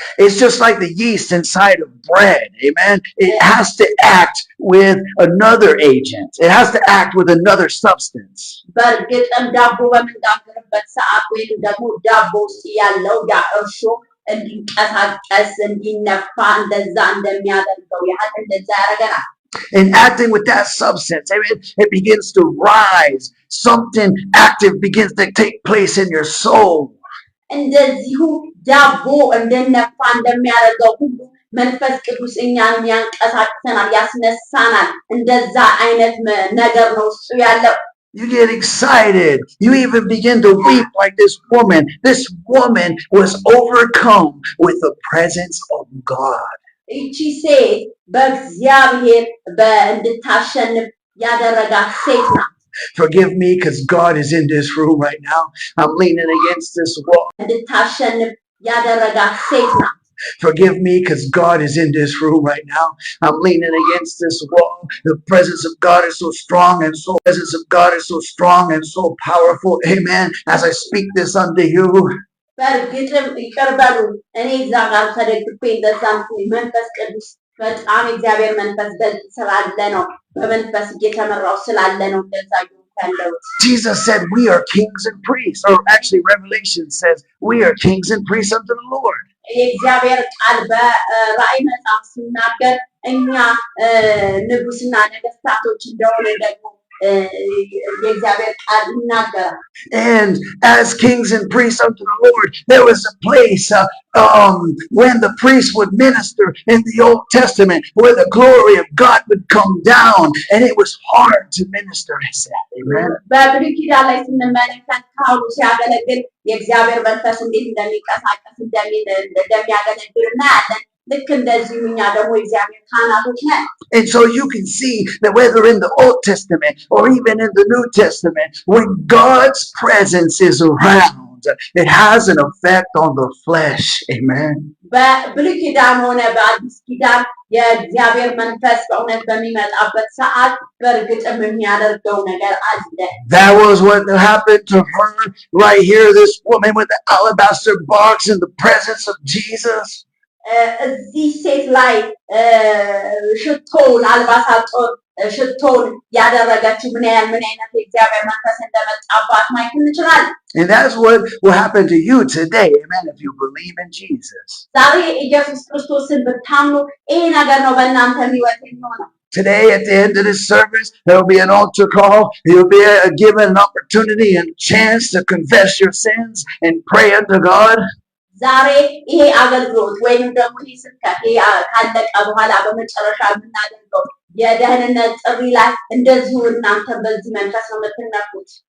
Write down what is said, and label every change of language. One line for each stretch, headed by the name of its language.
English: It's just like the yeast inside of bread. Amen. It has to act with another agent. It has to act with another substance.
Amharic: በእርግጥም ዳቦ በምንጋግርበት ሰዓት ወይም ደግሞ ዳቦ ውስጥ ያለው ያ እርሾ እንዲንቀሳቀስ እንዲነፋ እንደዛ እንደሚያደርገው ያህል እንደዛ ያደርገናል።
English: And acting with that substance, it begins to rise. Something active begins to take place in your soul.
Amharic: እንደዚሁ ዳቦ እንደነፋ እንደሚያደርገው ሁሉ መንፈስ ቅዱስ እኛን ያንቀሳቅሰናል፣ ያስነሳናል። እንደዛ አይነት ነገር ነው እሱ ያለው።
English: You get excited. You even begin to weep like this woman. This woman was overcome with the presence of God.
Amharic: እቺ ሴት በእግዚአብሔር እንድታሸንፍ ያደረጋት ሴት ናት።
English: Forgive me because God is in this room right now. I'm leaning against this wall.
Amharic: እንድታሸንፍ ያደረጋት ሴት ናት።
English: Forgive me because God is in this room right now. I'm leaning against this wall. The presence of God is so strong and so presence of God is so strong and so powerful. Amen. As I speak this unto you.
Amharic: በእርግጥም ይቅር በሉ እኔ እዛ ጋር ተደግፌ እንደዛም መንፈስ ቅዱስ በጣም እግዚአብሔር መንፈስ በዚህ ስላለ ነው በመንፈስ እየተመራው ስላለ ነው እንደዛ ያለሁት
English: Jesus said we are kings and priests, or actually Revelation says we are kings and priests unto the Lord.
Amharic: የእግዚአብሔር ቃል በራእይ መጽሐፍ ሲናገር እኛ ንጉስና ነገስታቶች እንደሆነ ደግሞ የእግዚአብሔር ቃል ይናገራል
English: And as kings and priests unto the Lord, there was a place when the priests would minister in the Old Testament where the glory of God would come down and it was hard to minister. Amen.
Amharic: በብሉይ ኪዳን ላይ ስንመለከት ካህኑ ሲያገለግል የእግዚአብሔር መንፈስ እንዴት እንደሚንቀሳቀስ እንደሚያገለግል እናያለን ልክ እንደዚሁ እኛ ደግሞ እግዚአብሔር ካህናቶች ነን
English: And so you can see that whether in the Old Testament or even in the New Testament, when God's presence is around, it has an effect on the flesh. Amen.
Amharic: በብሉይ ኪዳን ሆነ በአዲስ ኪዳን የእግዚአብሔር መንፈስ በእውነት በሚመጣበት ሰዓት በእርግጥም የሚያደርገው ነገር አለ
English: That was what happened to her right here, this woman with the alabaster box in the presence of Jesus.
Amharic: እዚህ ሴት ላይ ሽቶውን አልባሳጦን ሽቶውን ያደረገችው ምን አይነት የእግዚአብሔር መንፈስ እንደመጣባት ማየት እንችላለን
English: And that's what will happen to you today, amen, if you believe in Jesus.
Amharic: ዛሬ ኢየሱስ ክርስቶስን ብታምኑ ይሄ ነገር ነው በእናንተ ህይወት የሚሆነው
English: Today, at the end of this service, there will be an altar call. You'll be given an opportunity and chance to confess your sins and pray unto God.
Amharic: ዛሬ ይሄ አገልግሎት ወይም ደግሞ ይሄ ስብከት ካለቀ በኋላ በመጨረሻ የምናደርገው የደህንነት ጥሪ ላይ እንደዚሁ እናንተ በዚህ መንፈስ ነው የምትነኩት